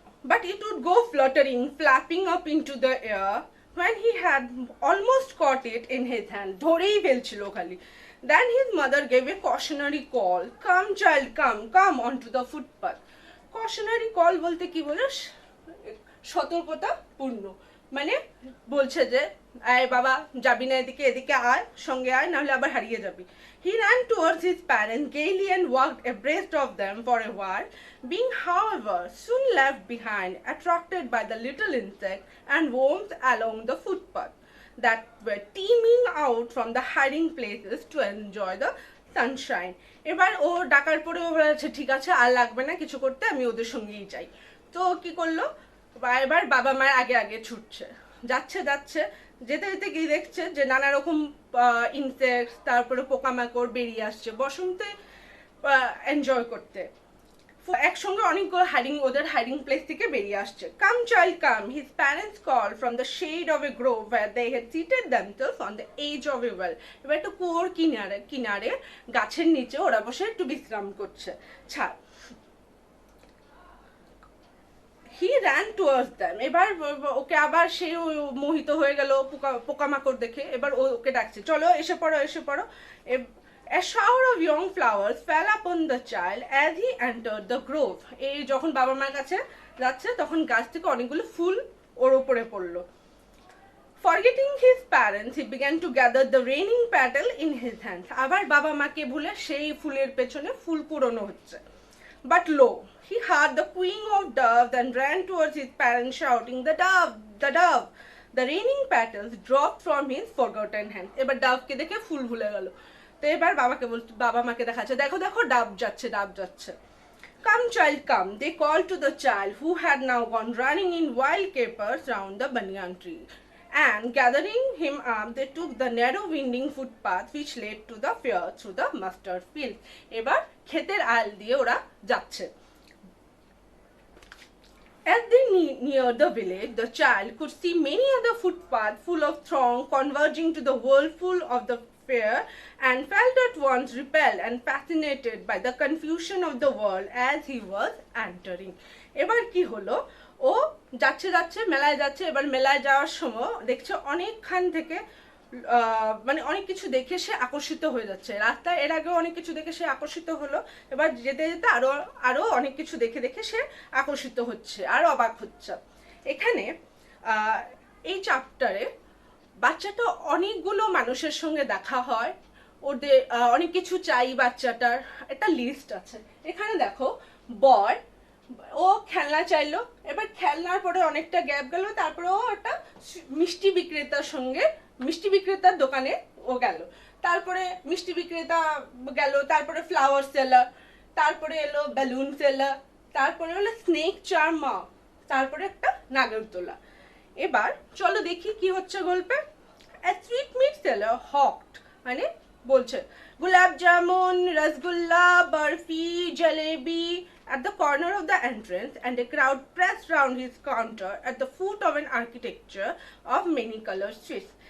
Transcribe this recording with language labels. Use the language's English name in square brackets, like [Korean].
[English] But it would go fluttering, flapping up into the air when he had almost caught it in his hand. [Bangla] ধরেই ফেলছিল খালি। [English] Then his mother gave a cautionary call. Come child, come onto the footpath. Cautionary call বলতে কি বলে? [Bangla] সতর্কতা পূর্ণ। মানে বলছে যে আয় বাবা, যাবি না এদিকে, এদিকে আয়, সঙ্গে আয়, নাহলে আবার হারিয়ে যাবি। [English] He ran towards his parents gaily and walked abreast of them for a while, being, however, soon left behind, attracted by the little insect and worms along the footpath that were teeming out from the hiding places to enjoy the sunshine. [Bangla] এবার ও ডাকার পরে ও বলেছে ঠিক আছে আর লাগবে না কিছু করতে, আমি ওদের সঙ্গেই যাই। তো কি করলো, এবার বাবা মায়ের আগে আগে ছুটছে, যাচ্ছে যাচ্ছে, যেতে যেতে গিয়ে দেখছে যে নানা রকম ইনসেক্টস, তারপরে পোকামাকড় বেরিয়ে আসছে বসন্তে এনজয় করতে। একসঙ্গে অনেকগুলো ওদের হাইডিং প্লেস থেকে বেরিয়ে আসছে। [English] Come child come, his parents call from the shade of a grove where they had seated themselves on the edge of a well. [Bangla] এবার একটু কুয়োর কিনারে কিনারে গাছের নিচে ওরা বসে একটু বিশ্রাম করছে। [English] ছাড়, he ran towards them. [Bangla] এবার ওকে আবার সে মোহিত হয়ে গেল পোকামাকড় দেখে, এবার ওকে ডাকছে চলো এসে পড়ো এসে পড়ো। [English] A shower of young flowers fell upon the child as he entered the grove. [Bangla] এই যখন বাবা মার কাছে যাচ্ছে তখন গাছ থেকে অনেকগুলো ফুল ওর উপরে পড়লো। [English] Forgetting his parents, he began to gather the raining petal in his hands. [Bangla] আবার বাবা মাকে ভুলে সেই ফুলের পেছনে ফুল কুড়োনো হচ্ছে। [English] But lo, he heard the cooing of doves and ran towards his parents shouting, the dove, the dove. The raining petals dropped from his forgotten hands. [Bangla] এবার ডাবকে দেখে ফুল ভুলে গেল। তো এবার বাবা মাকে দেখাচ্ছে দেখো দেখো ডাব যাচ্ছে ডাব যাচ্ছে। [English] Come child come, they called to the child who had now gone running in wild capers round the banyan tree. And gathering him up, they took the narrow winding footpath which led to the fair through the mustard field. [Bangla] এবার ক্ষেতের আল দিয়ে ওরা যাচ্ছে। [English] As they neared the village, the child could see many other footpaths full of throng converging to the whirlpool of the fair, and felt at once repelled and fascinated by the confusion of the world as he was entering. [Bangla] এবার কি হলো, ও যাচ্ছে যাচ্ছে মেলায় যাচ্ছে, এবার মেলায় যাওয়ার সময় দেখছে অনেকখান থেকে মানে অনেক কিছু দেখে সে আকর্ষিত হয়ে যাচ্ছে। রাস্তায় এর আগেও অনেক কিছু দেখে সে আকর্ষিত হলো, এবার যেতে যেতে আরো আরো অনেক কিছু দেখে দেখে সে আকর্ষিত হচ্ছে আর অবাক হচ্ছে। এখানে এই চ্যাপ্টারে বাচ্চাটা অনেকগুলো মানুষের সঙ্গে দেখা হয়, ওদের অনেক কিছু চাই, বাচ্চাটার একটা লিস্ট আছে। এখানে দেখো বয় ও খেলনা চাইলো, এবার খেলনার পরে অনেকটা গ্যাপ গেল, তারপরে ও একটা মিষ্টি বিক্রেতার দোকানে ও গেল, তারপরে মিষ্টি বিক্রেতা গেল, তারপরে ফ্লাওয়ার সেলার, তারপরে এলো বেলুন সেলার, তারপরে হলো স্নেক চার্মা, তারপরে একটা নাগরদোলা। এবার চলো দেখি কি হচ্ছে গল্পে। [English] A sweetmeat seller hawked, [Bangla] মানে বলছে gulab jamun, rasgulla, barfi, jalebi [English] at the corner of the entrance, and a crowd pressed round his counter at the foot of an architecture of many colored sweets.